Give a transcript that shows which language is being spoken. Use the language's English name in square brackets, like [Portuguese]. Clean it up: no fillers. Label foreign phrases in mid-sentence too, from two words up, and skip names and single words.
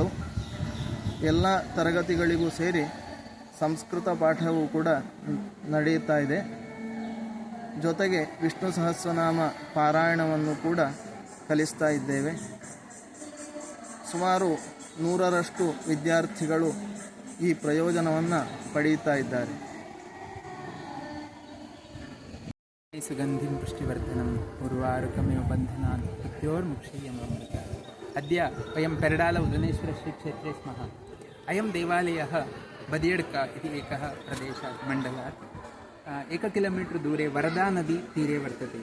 [Kannada] ಎಲ್ಲ ತರಗತಿಗಳಿಗೂ ಸೇರಿ ಸಂಸ್ಕೃತ ಪಾಠವೂ ಕೂಡ ನಡೆಯುತ್ತಾ ಇದೆ. ಜೊತೆಗೆ ವಿಷ್ಣು ಸಹಸ್ರನಾಮ ಪಾರಾಯಣವನ್ನು ಕೂಡ ಕಲಿಸ್ತಾ ಇದ್ದೇವೆ. ಸುಮಾರು 100ರಷ್ಟು ವಿದ್ಯಾರ್ಥಿಗಳು ಈ ಪ್ರಯೋಜನವನ್ನು ಪಡೆಯುತ್ತಾ ಇದ್ದಾರೆ. [Sanskrit] ಸುಗಂಧಿಂ ಪುಷ್ಟಿವರ್ಧನಂ ಉರ್ವಾರುಕಮಿವ बन्धनान् मृत्योर्मुक्षीयमामृता. अद्य वयं पेरडाल उदनेश्वरश्रीक्षेत्रे स्मः. अयं देवालयः बदियड्का इति एकः प्रदेशात् मण्डलात् 1 किलोमीटर् दूरे वरदा नदी तीरे वर्तते.